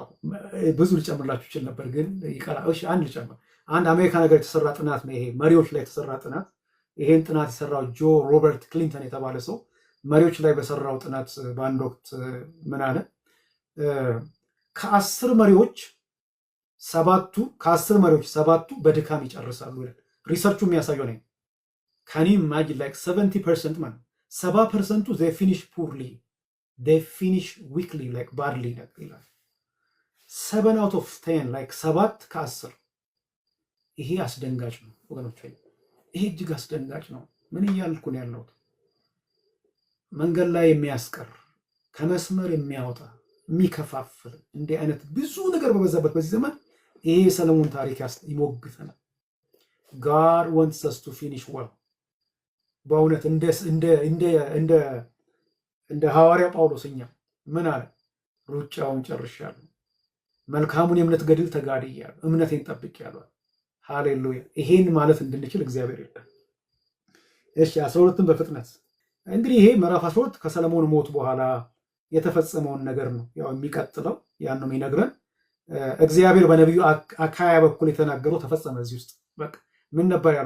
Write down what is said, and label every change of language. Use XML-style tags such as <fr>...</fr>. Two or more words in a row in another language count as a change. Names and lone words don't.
<am>ብዙ ልጨምርላችሁ ይችል ነበር ግን ይቀራል። እሺ አንድ ልጨምር። አንድ አሜሪካ ነገር የተሰራ ጥናት ነው። ይሄ መሪዎች ላይ የተሰራ ጥናት። ይሄን ጥናት የሰራው ጆ ሮበርት ክሊንተን የተባለ ሰው መሪዎች ላይ በሰራው ጥናት በአንድ ወቅት ምን አለ? ከአስር መሪዎች ሰባቱ በድካም ይጨርሳሉ ይላል። ሪሰርቹ የሚያሳየው ነው።</am> <en>can I imagine like</en> <am>70% ማለት 70%ቱ</am> <en>they finish poorly, they finish weakly like badly</en> <am>ይላል።</am> <en>7 out of 10 like</en> <am>7 ከ10። ይሄ አስደንጋጭ ነው ወገኖች፣ ይሄ እጅግ አስደንጋጭ ነው። ምን እያልኩ ነው ያለሁት? መንገድ ላይ የሚያስቀር ከመስመር የሚያወጣ የሚከፋፍል እንዲህ አይነት ብዙ ነገር በበዛበት በዚህ ዘመን ይሄ የሰለሞን ታሪክ ይሞግተናል።</am> <en>God wants us to finish well።</en> <am>በእውነት እንደ ሐዋርያ ጳውሎስኛ ምን አለ? ሩጫውን ጨርሻለሁ፣ መልካሙን የእምነት ገድል ተጋድያለሁ፣ እምነቴን ጠብቄያለሁ። ሃሌሉያ! ይሄን ማለት እንድንችል እግዚአብሔር ይርዳል። እሺ 12ን በፍጥነት እንግዲህ ይሄ ምዕራፍ 12 ከሰለሞን ሞት በኋላ የተፈጸመውን ነገር ነው ያው የሚቀጥለው ያን ነው የሚነግረን። እግዚአብሔር በነቢዩ አካያ በኩል የተናገረው ተፈጸመ። እዚህ ውስጥ በቃ ምን ነበር ያለው?</am>